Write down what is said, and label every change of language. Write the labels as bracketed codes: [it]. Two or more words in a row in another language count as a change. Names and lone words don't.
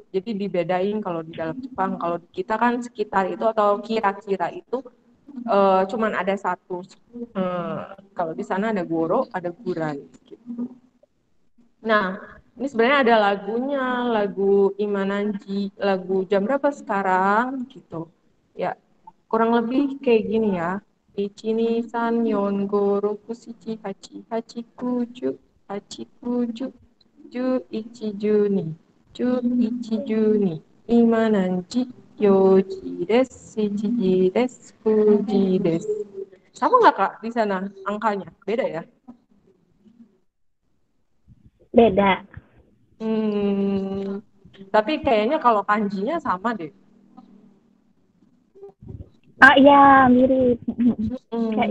[id] Jadi dibedain kalau di dalam Jepang. Kalau di kita kan sekitar itu atau kira-kira itu cuman ada satu. Kalau di sana ada goro, ada gurai. Gitu. Nah, ini sebenarnya ada lagunya, lagu Imananji, lagu jam berapa sekarang gitu. Ya, kurang lebih kayak gini ya. [ja] いち に さん よん ご ろく しち はち はち くじゅう はち くじゅう じゅういち じゅうに じゅういち じゅうに いまなんじ よじ です しち です ふじ です. [id] Sama nggak Kak di sana angkanya? Beda ya? Beda. Hmm, tapi kayaknya kalau kanjinya sama deh. Ah iya, mirip. Hmm.